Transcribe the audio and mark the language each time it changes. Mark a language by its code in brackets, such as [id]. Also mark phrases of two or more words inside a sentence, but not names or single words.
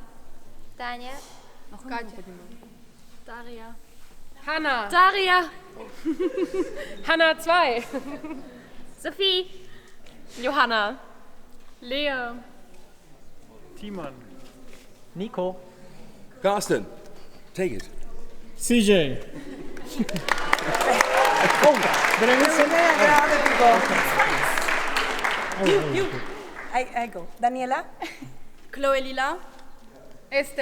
[en] Tanja. Katja. Daria. Hanna. Daria. Hanna 2. Sophie. Johanna. Lea. Timon. Nico. Carsten. Take it. CJ. I go. Daniela. Chloe Lila. Esther.